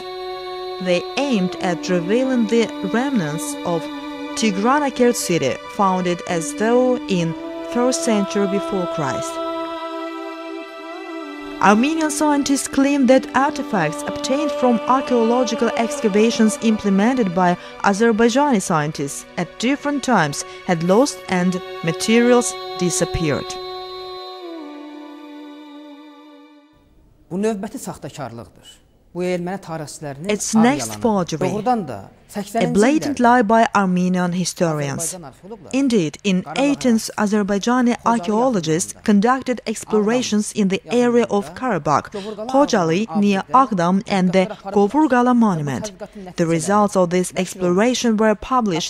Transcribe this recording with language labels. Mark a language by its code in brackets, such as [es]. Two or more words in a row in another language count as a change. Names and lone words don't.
[en] They aimed at revealing the remnants of Tigranakert city, founded as though in 1st century before Christ. Armenian scientists claim that artifacts obtained from archaeological excavations implemented by Azerbaijani scientists at different times had lost and materials disappeared. [az] Bu növbəti saxtakarlıqdır. Bu erməni tarixçilərinin [en] Its next forgery, [az] doğrudan da [en] a blatant lie by Armenian historians. Indeed, in 18th, Azerbaijani archaeologists conducted explorations in the area of Karabakh, Khojaly near Aktiv and the Govurgala monument. The results of this exploration were published.